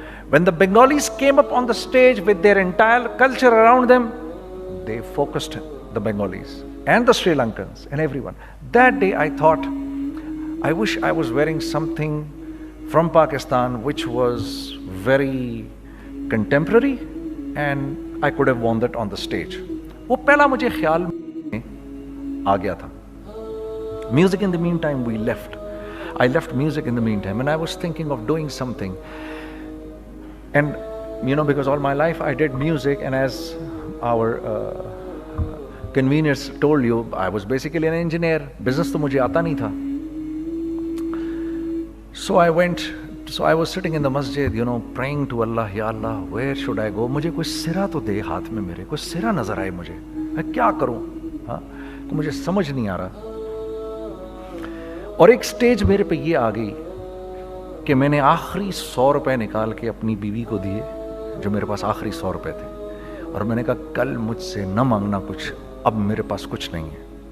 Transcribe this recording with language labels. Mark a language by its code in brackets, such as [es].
[en] When the Bengalis came up on the stage with their entire culture around them, they focused the Bengalis and the Sri Lankans and everyone. That day I thought, I wish I was wearing something from Pakistan which was very contemporary and I could have worn that on the stage. [ur] وہ پہلا مجھے خیال میں آ گیا تھا. [en] Music in the meantime we left. I left music in the meantime and I was thinking of doing something. And you know, because all my life I did music, and as our conveners told you, I was basically an engineer. [ur] Business تو مجھے آتا نہیں تھا. [en] So I was sitting in the masjid, you know, praying to Allah, Ya Allah, where should I go? [ur] مجھے کوئی سرا تو دے ہاتھ میں, میرے کوئی سرا نظر آئے مجھے, میں کیا کروں, ہاں مجھے سمجھ نہیں آ رہا. اور ایک سٹیج میرے پہ یہ آ گئی کہ میں نے آخری 100 روپے نکال کے اپنی بیوی کو دیے, جو میرے پاس آخری 100 روپے تھے, اور میں نے کہا کل مجھ سے نہ مانگنا کچھ, اب میرے پاس کچھ نہیں ہے.